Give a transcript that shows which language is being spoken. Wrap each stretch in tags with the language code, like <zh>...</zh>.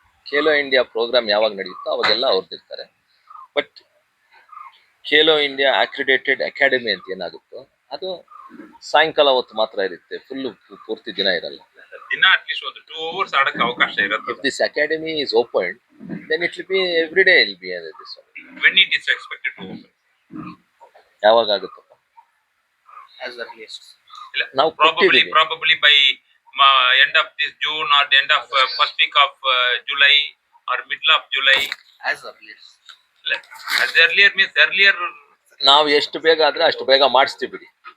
<kn>Khelo India program ಯಾವಾಗ ನಡೆಯುತ್ತೋ ಅವಾಗೆಲ್ಲ ಅವ್ರದ್ದಿರ್ತಾರೆ. But Khelo India accredited academy ಅಂತ ಏನಾಗುತ್ತೋ ಅದು ಸಾಯಂಕಾಲ ಹೊತ್ತು ಮಾತ್ರ ಇರುತ್ತೆ, ಪೂರ್ತಿ ದಿನ ಇರಲ್ಲ. ದಿನ ಅಟ್ಲೀಸ್ಟ್ ಒಂದು 2 hours ಆಡಕ್ಕೆ ಅವಕಾಶ ಇರುತ್ತೆ.</kn> <en>If this academy is opened, then it will be every day. It will be this one. When it is expected to open?</en> <kn>ಯಾವಾಗ ಆಗುತ್ತಪ್ಪ?</kn> <en>As earliest.</en> <kn>ನಾವು</kn> <en>probably by end of this June or the end of first week of July or middle of July. As earliest. As earlier means earlier.</en> <kn>ನಾವು ಎಷ್ಟು ಬೇಗ ಆದ್ರೆ ಅಷ್ಟು ಬೇಗ ಮಾಡಿಸ್ತೀವಿ ಬಿಡಿ.</kn>